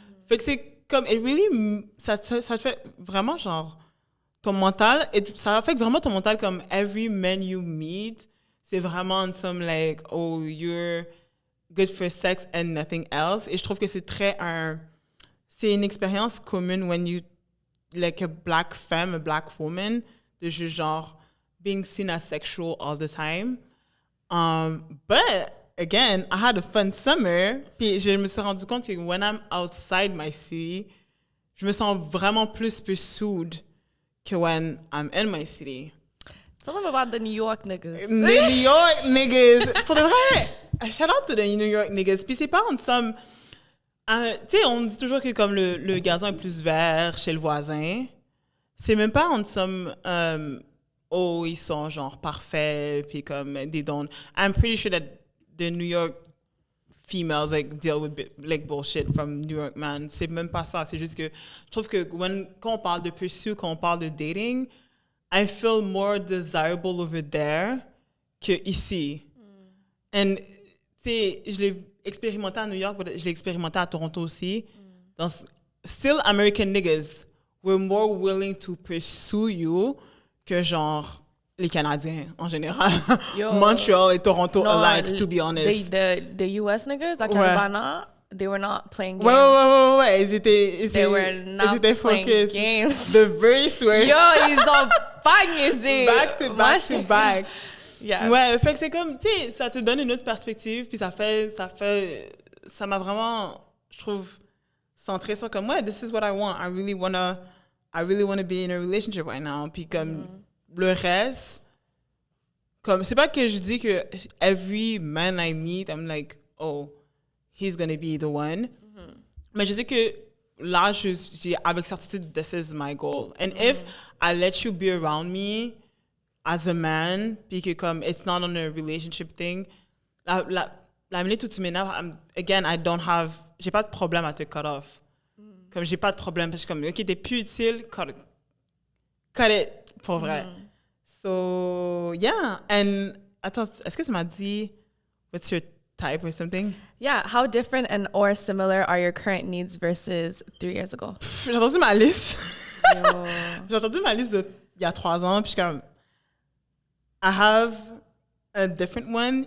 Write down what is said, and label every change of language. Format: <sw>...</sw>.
<fr>Fait que c'est comme,</fr> <en>it really,</en> <fr>ça te fait vraiment genre, ton mental, ça affecte vraiment ton mental comme</fr> <en>every man you meet,</en> <fr>c'est vraiment</fr> <en>some like, oh, you're good for sex and nothing else.</en> <fr>Et je trouve que c'est c'est une expérience commune</fr> <en>when you, like a black femme, a black woman,</en> <fr>de juste genre,</fr> <en>being seen as sexual all the time. But, again, I had a fun summer.</en> <fr>Puis je me suis rendu compte que</fr> <en>when I'm outside my city,</en> <fr>je me sens vraiment plus pursued que</fr> <en>when I'm in my city. Tell them about the New York niggas. The New York niggas.</en> <fr>Pour de vrai,</fr> <en>shout out to the New York niggas.</en> <fr>Puis c'est pas en somme... tu sais, on dit toujours que comme le gazon est plus vert chez le voisin. C'est même pas en somme... oh, ils sont genre parfaits, puis comme</fr> <en>they don't... I'm pretty sure that the New York females like deal with like bullshit from New York man.</en> <fr>C'est même pas ça. C'est juste que je trouve que quand on parle de pursuit, quand on parle de dating,</fr> <en>I feel more desirable over there</en> <fr>que ici. And tu sais, expérimenté à New York, mais je l'ai expérimenté à Toronto aussi.</fr> <en>Still American niggas were more willing to pursue you</en> <fr>que genre les Canadiens en général.</fr> <en>Montreal et Toronto alike, to be honest. The US niggas, like Caravana, they were not playing games.</en> <fr>Ouais. Ils étaient</fr> <en>playing focused. games. The verse were...</en> <fr>Yo, ils ont pagné.</fr> <en>Back to back. Yeah.</en> <fr>Ouais, fait que c'est comme, tu sais, ça te donne une autre perspective, puis ça m'a vraiment, je trouve, centré sur comme, ouais,</fr> <en>this is what I want. I really wanna be in a relationship right now.</en> <fr>Puis comme, le reste, comme, c'est pas que je dis que</fr> <en>every man I meet, I'm like, oh, he's gonna be the one.</en> <fr>Mais je sais que là, j'ai avec certitude,</fr> <en>this is my goal. And if I let you be around me as a man,</en> <fr>puis que comme,</fr> <en>it's not on a relationship thing,</en> <fr>la minute où tu m'énerves,</fr> <en>again,</en> <fr>j'ai pas de problème à te</fr> <en>cut off.</en> <fr>Comme, j'ai pas de problème, parce que comme, OK, t'es plus utile,</fr> <en>cut it,</en> <fr>pour vrai.</fr> <en>So, yeah. And,</en> <fr>attends, est-ce que tu m'as dit,</fr> <en>what's your type or something? Yeah, how different and or similar are your current needs versus 3 years ago?</en> <fr>J'ai entendu ma liste. J'ai entendu ma liste il y a 3 ans, puis je suis comme,</fr> <en>I have a different one.</en>